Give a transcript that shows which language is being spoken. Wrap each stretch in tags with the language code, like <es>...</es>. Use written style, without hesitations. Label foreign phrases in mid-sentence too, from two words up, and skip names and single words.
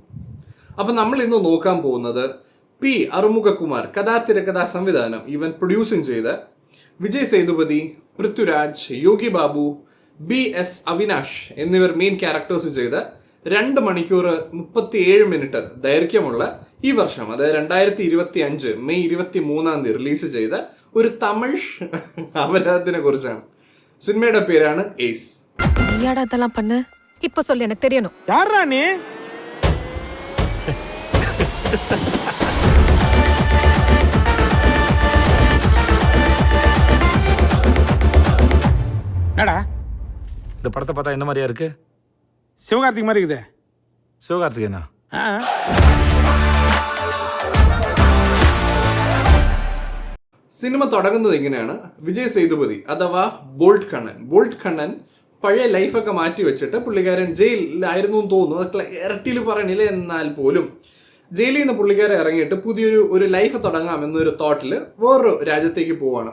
<ml>അപ്പം നമ്മൾ ഇന്ന് നോക്കാൻ പോകുന്നത് പി അറുമുഖകുമാർ കഥാതിരക്കഥാ സംവിധാനം ഇവൻ പ്രൊഡ്യൂസിങ് ചെയ്ത വിജയ് സേതുപതി, പൃഥ്വിരാജ്, യോഗി ബാബു, BS അവിനാഷ് എന്നിവർ</ml> <en>main characters</en> <ml>ചെയ്ത 2 മണിക്കൂർ 37 ദൈർഘ്യമുള്ള ഈ വർഷം, അതായത് 2025 മെയ് 23 റിലീസ് ചെയ്ത ഒരു തമിഴ് അപരാധത്തിനെ കുറിച്ചാണ്. സിനിമയുടെ പേരാണ് ഏസ്.</ml> <ta>நீயாடா இதெல்லாம் பண்ண? இப்ப சொல்லு, எனக்கு தெரியணும். யாரா நீ? என்னடா இந்த படத்தை பார்த்தா என்ன மாதிரியா இருக்கு? சிவகார்த்திக் மாதிரி இருக்குதே. சிவகார்த்திகேயனா? ஆ.</ta> <ml>സിനിമ തുടങ്ങുന്നത് ഇങ്ങനെയാണ്. വിജയ് സേതുപതി അഥവാ ബോൾട്ട് കണ്ണൻ പഴയ ലൈഫൊക്കെ മാറ്റി വെച്ചിട്ട് പുള്ളിക്കാരൻ ജയിലിലായിരുന്നു എന്ന് തോന്നുന്നു. അത് ഇരട്ടിയിൽ പറയണില്ല, എന്നാൽ പോലും ജയിലിൽ നിന്ന് പുള്ളിക്കാരൻ ഇറങ്ങിയിട്ട് പുതിയൊരു ലൈഫ് തുടങ്ങാം എന്നൊരു തോട്ടിൽ വേറൊരു രാജ്യത്തേക്ക് പോവാണ്.</ml>